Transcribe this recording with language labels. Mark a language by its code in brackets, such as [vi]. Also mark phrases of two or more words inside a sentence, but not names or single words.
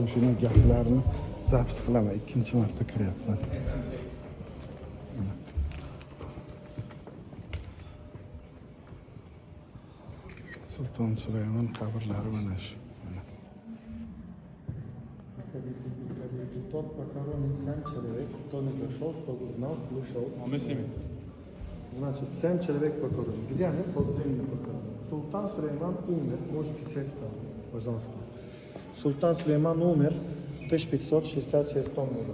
[uz] Shuni gaplarini zapis qilaman. Ikkinchi marta kiryapman. Sulton Sulaymon qabrlari mana shu. [ru] тот, похоронен 7 человек, кто не зашел, чтобы знал, слышал. А мы с ними. Значит, 7 человек похоронен. Где они? Подземные похоронены. Султан Сулейман умер, можете сесть там, пожалуйста. Султан Сулейман умер в 1566 году.